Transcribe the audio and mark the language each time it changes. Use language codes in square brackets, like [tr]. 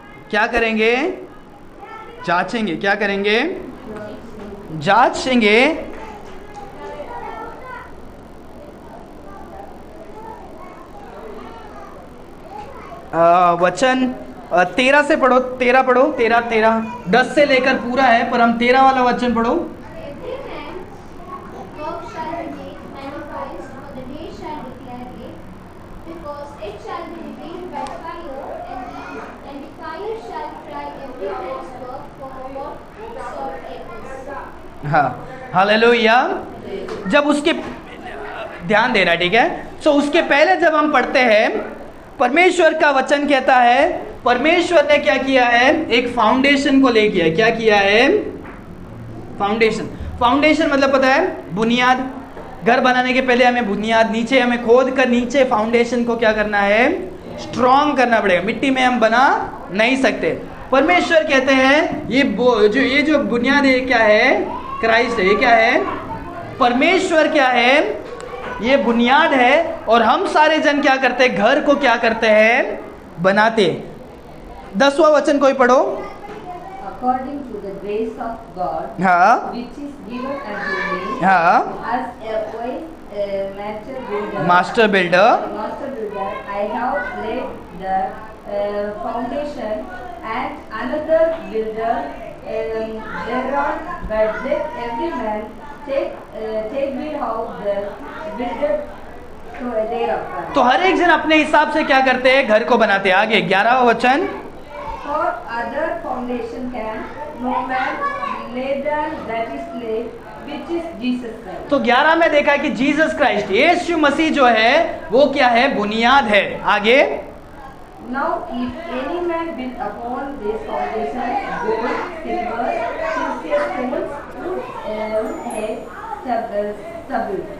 [hi] क्या करेंगे? जांचेंगे। क्या करेंगे? जांचेंगे। वचन 13 से पढ़ो, 13 पढ़ो, 13 10 से लेकर पूरा है पर हम 13 वाला वचन पढ़ो। [en] Every man's work shall be made manifest, for the day shall declare it, because it shall be revealed by fire, and the fire shall try every man's work for what sort it is. [hi] हाँ, hallelujah. जब उसके ध्यान देना, ठीक है। सो उसके पहले जब हम पढ़ते हैं, परमेश्वर का वचन कहता है परमेश्वर ने क्या किया है? एक फाउंडेशन को ले किया। क्या किया है? फाउंडेशन। फाउंडेशन मतलब पता है? बुनियाद। घर बनाने के पहले हमें बुनियाद, नीचे हमें खोद कर नीचे फाउंडेशन को क्या करना है, स्ट्रॉन्ग करना पड़ेगा। मिट्टी में हम बना नहीं सकते। परमेश्वर कहते हैं ये जो बुनियाद है क्या है, क्राइस्ट है। ये क्या है, परमेश्वर क्या है, ये बुनियाद है। और हम सारे जन क्या करते हैं, घर को क्या करते हैं, बनाते। 10वां वचन कोई पढ़ो। [en] According to the grace of God, [hi] हाँ [en] which is given unto me, [hi] हाँ, [en] as a wise master builder, master builder, I have laid the foundation, and another builder thereon, but let every man take heed how the builder thereupon. [hi] तो हर एक जन अपने हिसाब से क्या करते हैं, घर को बनाते हैं। आगे 11वां वचन, [en] For other foundation can no man lay than that is laid, which is Jesus Christ. [hi] तो 11 में देखा कि जीसस क्राइस्ट, यीशु मसीह जो है वो क्या है, बुनियाद है। आगे [en] Now if any man build upon this foundation gold, silver, precious stones, wood, hay, stubble.